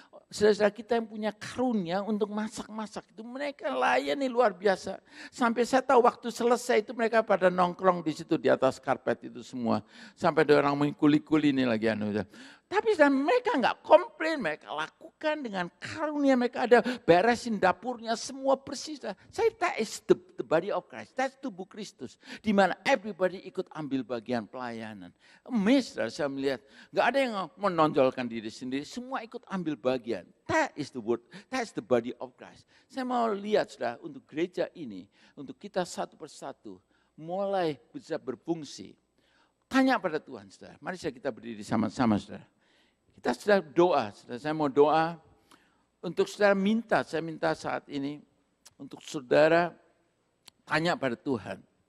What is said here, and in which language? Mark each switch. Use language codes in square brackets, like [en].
[id] Saudara-saudara kita yang punya karunia untuk masak-masak itu mereka layani luar biasa. Sampai saya tahu waktu selesai itu mereka pada nongkrong di situ di atas karpet itu semua. Sampai ada orang mengkuli-kuli ini lagi. Tapi mereka nggak komplain, mereka lakukan dengan karunia mereka ada beresin dapurnya semua persis. [en] Saya that is the body of Christ, that's [id] tubuh Kristus. Di mana everybody ikut ambil bagian pelayanan. Amazed saya melihat, nggak ada yang menonjolkan diri sendiri, semua ikut ambil bagian. [en] That is the word, that's the body of Christ. [id] Saya mau lihat saudara untuk gereja ini, untuk kita satu persatu mulai bisa berfungsi. Tanya pada Tuhan saudara, mari kita berdiri sama-sama saudara. Kita sudah doa, saya mau doa untuk saudara saya minta saat ini untuk saudara tanya pada Tuhan.